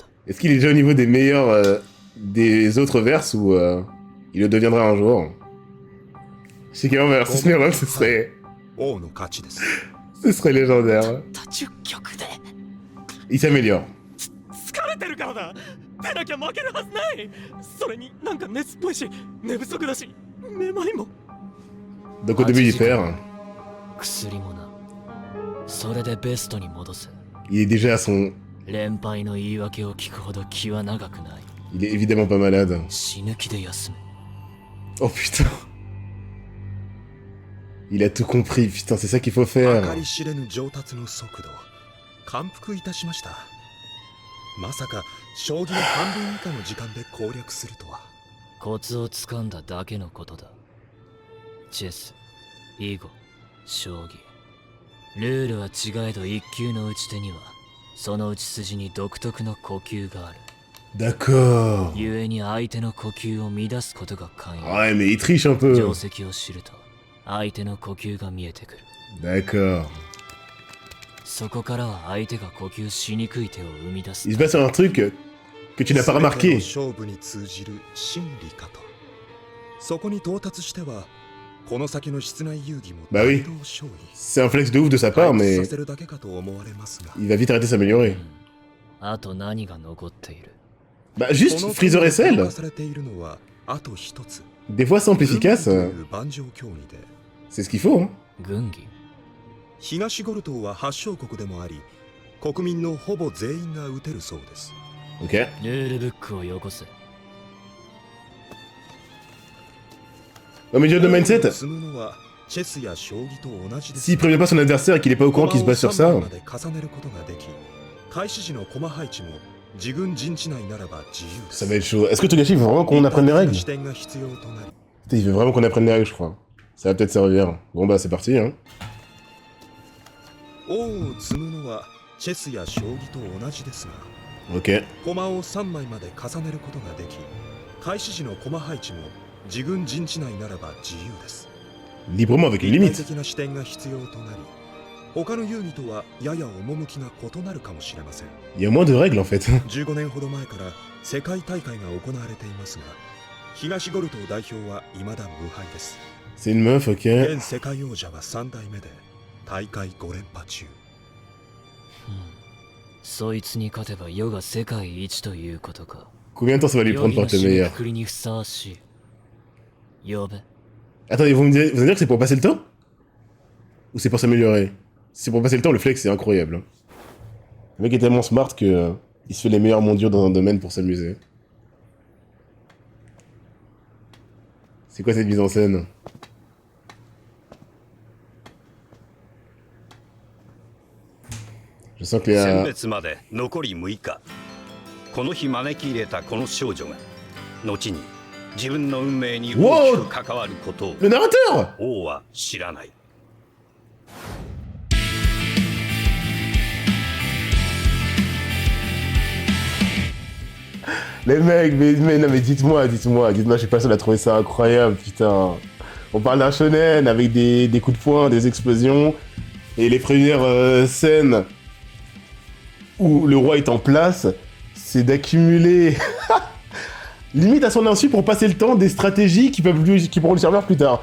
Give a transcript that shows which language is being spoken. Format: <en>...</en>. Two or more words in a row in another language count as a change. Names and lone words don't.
<fr>Est-ce qu'il est déjà au niveau des meilleurs des autres verses ou il le deviendra un jour? Shikamaru versus Meruem, ce serait...</fr> <ja>王の勝ちです</ja> <fr>Ce serait légendaire.</fr> <ja>10 局で</ja> <fr>Il s'améliore.</fr> <ja>疲れてるからだ。出なきゃ負けるはずない。それになんか熱っぽいし、寝不足だし、めまいも。</ja> <fr>Donc au début il perd.</fr> <ja>薬もな。それでベストに戻せ。</ja> <fr>Il est déjà à son...</fr> <ja>連敗の言い訳を聞くほど気は長くない。</ja> <fr>Il est évidemment pas malade.</fr> <ja>死ぬ気で休め。</ja> <fr>Oh putain. Il a tout compris, putain, c'est ça qu'il faut</fr> <ja>計</ja> <fr>faire.</fr> <ja>り知れぬ上達の速度感服いたしましたまさか将棋の半分以下の時間で攻略するとは。コツをつかんだだけのことだ。チェス、囲碁、将棋。ルールは違えど一級の打ち手にはその打ち筋に独特の呼吸がある。</ja> <fr>D'accord.</fr> <ja>故に相手の呼吸を乱すことが寛容。</ja> <fr>Ouais, mais il triche un peu.</fr> <ja>定石を知ると相手の呼吸が見えてくる。</ja> <fr>D'accord.</fr> <ja>そこからは相手が呼吸しにくい手を生み出す。</ja> <fr>Il se passe un truc que tu n'as pas remarqué.</fr> <ja>勝負に通じる真理かと。そこに到達してはこの先の室内遊戯も</ja> <fr>Bah oui.</fr> <ja>大同小異。</ja> <fr>C'est un flex de ouf de sa part,</fr> <ja>回復</ja> <fr>mais</fr> <ja>させるだけかと思われますが。</ja> <fr>il va vite arrêter de s'améliorer.</fr> <ja>あと何が残っている？</ja> <fr>Bah juste Freezer et Cell.</fr> <ja>されているのはあと一つ。</ja> <fr>Des fois simple efficace,</fr> <ja>盤上競技で</ja> <fr>c'est ce qu'il faut. Hein.</fr> <ja>軍技。東ゴル島は発祥国でもあり、国民のほぼ全員が打てるそうです。</ja> <fr>Ok.</fr> <ja>ルールブックをよこせ。</ja> <fr>Au milieu de mindset,</fr> <ja>積むのはチェスや将棋と同じです</ja> <fr>s'il prévient pas son adversaire et qu'il est pas au courant qu'il se base sur ça,</fr> <ja>駒を3枚まで重ねることができ、開始時の駒配置も自軍陣地内ならば自由です。</ja> <fr>ça va être chaud. Est-ce que Togashi veut vraiment qu'on apprenne les règles?</fr> <ja>視点が必要となり、</ja> <fr>Putain, il veut vraiment qu'on apprenne les règles, je crois. Ça va peut-être servir. Bon bah c'est parti, hein.</fr> <ja>王を積むのはチェスや将棋と同じですが、</ja> <fr>Ok.</fr> <ja>駒を3枚まで重ねることができ、開始時の駒配置も自軍陣地内ならば自由です。</ja> <fr>Librement avec une</fr> <ja>立体</ja> <fr>limite.</fr> <ja>的な視点が必要となり、他の遊戯とはやや趣が異なるかもしれません。</ja> <fr>Il y a moins de règles en fait.</fr> <ja>15 年ほど前から世界大会が行われていますが、東ゴル島代表は未だ無敗です。</ja> <fr>C'est une meuf, ok.</fr> <ja>現世界王者は3代目で大会5連覇中。そいつに勝てば世が世界一ということか。</ja> <fr>Combien de temps ça va lui</fr> <ja>世</ja> <fr>prendre</fr> <ja>に</ja> <fr>pour</fr> <ja>の</ja> <fr>être</fr> <ja>締め</ja> <fr>meilleur?</fr> <ja>くくりにふさわしい。呼べ。</ja> <fr>Attendez, vous allez dire que c'est pour passer le temps? Ou c'est pour s'améliorer? Si c'est pour passer le temps, le flex c'est incroyable. Hein. Le mec est tellement smart que il se fait les meilleurs mondiaux dans un domaine pour s'amuser. C'est quoi cette mise en scène? Je sens que</fr> <ja>選</ja> <fr>les...</fr> <ja>別まで残り6日。この日招き入れたこの少女が後に自分の運命に大きく関わることを</ja> <fr>Le narrateur!</fr> <ja>王は知らない。</ja> <fr>Les mecs, mais non mais dites-moi, je suis pas seul à trouver ça incroyable, putain. On parle d'un shonen avec des coups de poing, des explosions, et les premières scènes où le roi est en place, c'est d'accumuler, limite à son insu pour passer le temps, des stratégies qui pourront lui servir plus tard.</fr>